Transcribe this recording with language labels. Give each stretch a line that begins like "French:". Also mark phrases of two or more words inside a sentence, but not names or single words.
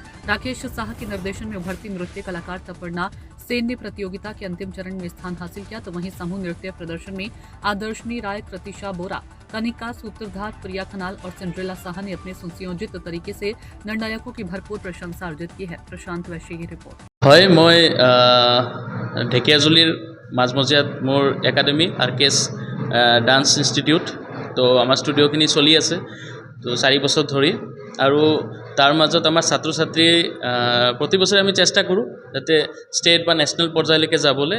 Hindi: राकेश साहा के निर्देशन में उभरती नृत्य कलाकार तपर्णा सेन ने प्रतियोगिता के अंतिम चरण में स्थान हासिल किया, तो वहीं समूह नृत्य प्रदर्शन में आदर्शनी राय, कृतिशा बोरा, कनिका सूत्रधार, प्रिया खनाल और सिंड्रेला साहा ने अपने सुनियोजित तरीके से निर्णायकों की भरपूर प्रशंसा अर्जित की है। प्रशांत वैश्य की रिपोर्ट।
Assamese: হয় মই ঢেকিয়াজুলিৰ মাজমজিয়াত মোৰ একাডেমি আৰকেএছ ডান্স ইনষ্টিটিউট তো আমাৰ ষ্টুডিঅ'খিনি চলি আছে তো 4 বছৰ ধৰি আৰু তাৰ মাজত আমাৰ ছাত্ৰ ছাত্ৰী প্ৰতি বছৰে আমি চেষ্টা কৰোঁ যাতে ষ্টেট বা নেশ্যনেল পৰ্যায়লৈকে যাবলৈ।